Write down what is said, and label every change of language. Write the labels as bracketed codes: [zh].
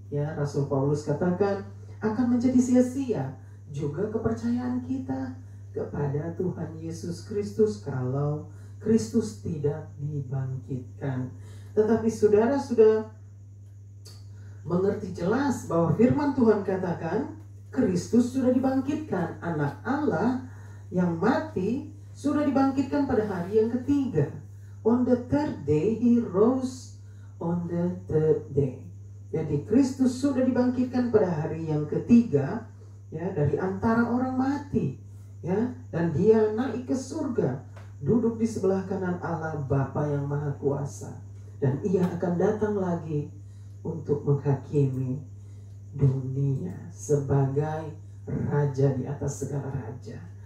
[id] Ya, Rasul Paulus katakan akan menjadi sia-sia juga kepercayaan kita kepada Tuhan Yesus Kristus kalau Kristus tidak dibangkitkan. Tetapi saudara sudah mengerti jelas bahwa firman Tuhan katakan Kristus sudah dibangkitkan. Anak Allah yang mati sudah dibangkitkan pada hari yang ketiga. [en] On the third day he rose on the third day. [id] Jadi Kristus sudah dibangkitkan pada hari yang ketiga, ya, dari antara orang mati, ya, dan Dia naik ke surga, duduk di sebelah kanan Allah Bapa yang Maha Kuasa, dan Ia akan datang lagi untuk menghakimi dunia sebagai raja di atas segala raja.